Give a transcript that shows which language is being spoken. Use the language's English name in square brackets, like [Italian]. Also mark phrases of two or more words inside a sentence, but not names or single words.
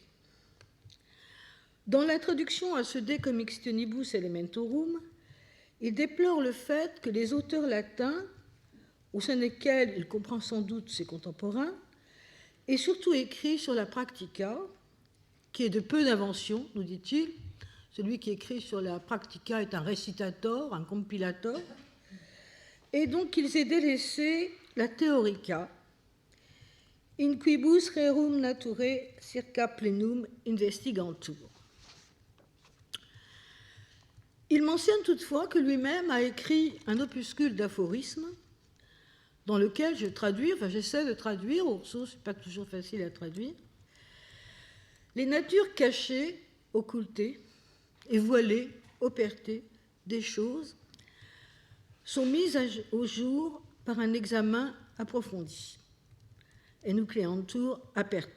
[French] Dans l'introduction à ce De Comixtionibus Elementorum, il déplore le fait que les auteurs latins, au sein desquels il comprend sans doute ses contemporains, aient surtout écrit sur la practica, qui est de peu d'invention, nous dit-il. Celui qui écrit sur la practica est un récitator, un compilator, et donc qu'ils aient délaissé la theorica, [Latin] in quibus rerum naturae circa plenum investigantur. [French] Il mentionne toutefois que lui-même a écrit un opuscule d'aphorismes dans lequel j'essaie de traduire, Urso, ce n'est pas toujours facile à traduire, les natures cachées, occultées et voilées, opertées des choses sont mises au jour par un examen approfondi, [Latin] enucleantur aperte.